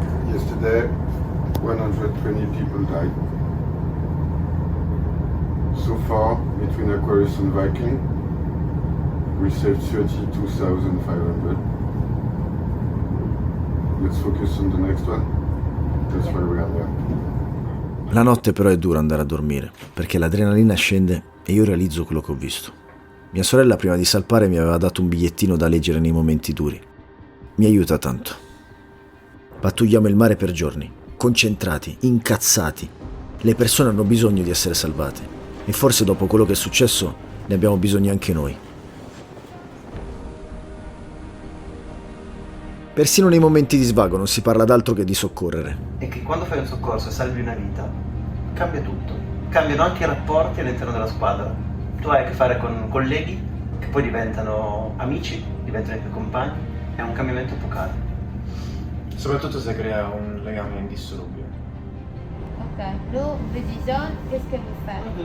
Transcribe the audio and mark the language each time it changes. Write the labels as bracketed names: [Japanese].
[English] Yesterday, 120 people died. So far, between Aquarius and Viking, we saved 32,500. Let's focus on the next one. That's why we are there. [Italian] La notte però è dura andare a dormire, perché l'adrenalina scende e io realizzo quello che ho visto. Mia sorella prima di salpare mi aveva dato un bigliettino da leggere nei momenti duri. Mi aiuta tanto. Pattugliamo il mare per giorni, concentrati, incazzati. Le persone hanno bisogno di essere salvate e forse dopo quello che è successo ne abbiamo bisogno anche noi. Persino nei momenti di svago non si parla d'altro che di soccorrere. E che quando fai un soccorso e salvi una vita, cambia tutto. Cambiano anche i rapporti all'interno della squadra. tu hai a che fare con colleghi che poi diventano amici, diventano i tuoi compagni, è un cambiamento epocale. Soprattutto se crea un legame indissolubile. [French] Ok, vous, Bridison, qu'est-ce que vous faites?